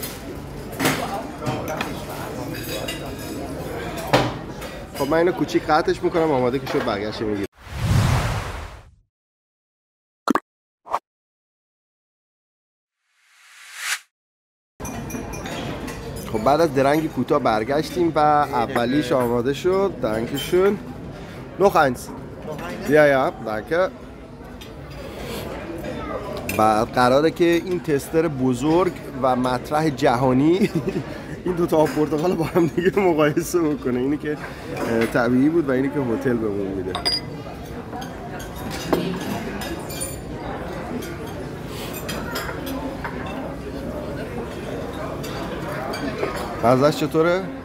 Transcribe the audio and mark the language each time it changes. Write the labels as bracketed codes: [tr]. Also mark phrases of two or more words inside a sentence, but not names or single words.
[fa] خب من اینو کوچیک قطعش میکنم، آماده که شد برگشت میگیرم. خب بعد از درنگی کوتاه برگشتیم و اولیش آماده شد. [de] دانکشون. noch eins. Ja, danke. [fa] بعد قراره که این تستر بزرگ و مطرح جهانی این دو تا آب پرتقال با هم دیگه مقایسه بکنه، اینی که طبیعی بود و اینی که هتل بهمون میده. مزه‌اش چطوره؟